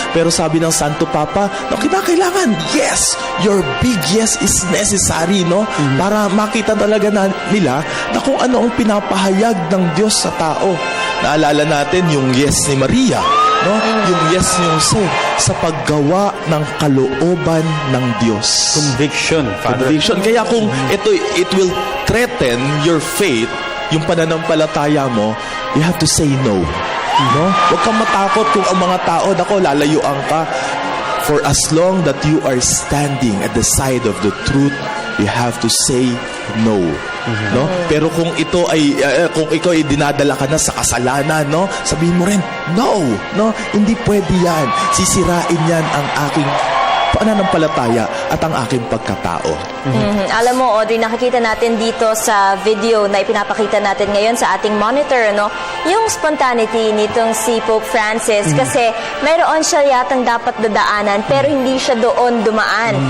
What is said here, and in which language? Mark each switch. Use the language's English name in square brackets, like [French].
[Filipino] Pero sabi ng Santo Papa, no, kinakailangan, [English] yes, your big yes is necessary, [Filipino] no? Para makita talaga nila na kung ano ang pinapahayag ng Diyos sa tao. Naalala natin yung yes ni Maria, no? Yung yes ni Jose sa paggawa ng kalooban ng Diyos. [English] Conviction, Father. Conviction. [Filipino] Kaya kung [English] it will threaten your faith, [Filipino] yung pananampalataya mo, [English] you have to say no. No? [Filipino] Huwag kang matakot kung ang mga tao, lalayuan ka. [English] For as long that you are standing at the side of the truth, you have to say no. No? [Filipino] Pero kung ito ay kung ikaw ay dinadala ka na sa kasalanan, no? Sabihin mo rin, no, no, hindi pwede yan. Sisirain yan ang aking pananampalataya at ang aking pagkatao. Alam mo, Audrey, nakikita natin dito sa video na ipinapakita natin ngayon sa ating monitor, yung spontaneity nitong si Pope Francis, kasi mayroon siya yatang dapat dadaanan pero hindi siya doon dumaan.